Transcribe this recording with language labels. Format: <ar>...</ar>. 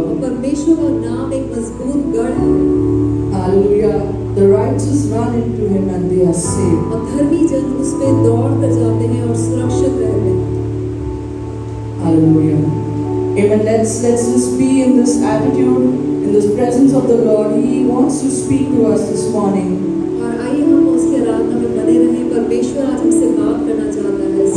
<hi>और परमेश्वर का नाम एक मजबूत गढ़ है।</hi> <en>Hallelujah. The righteous run into him and they are saved.</en> <hi>और धर्मी जन उस पे दौड़ कर जाते हैं और सुरक्षित रहते हैं।</hi> <en>Hallelujah. Amen. Let's just be in this attitude, in this presence of the Lord. He wants to speak to us this morning.</en> <hi>और आइए हम उसके आराधना में बने रहें। परमेश्वर आज हमसे बात करना चाहता है।</hi>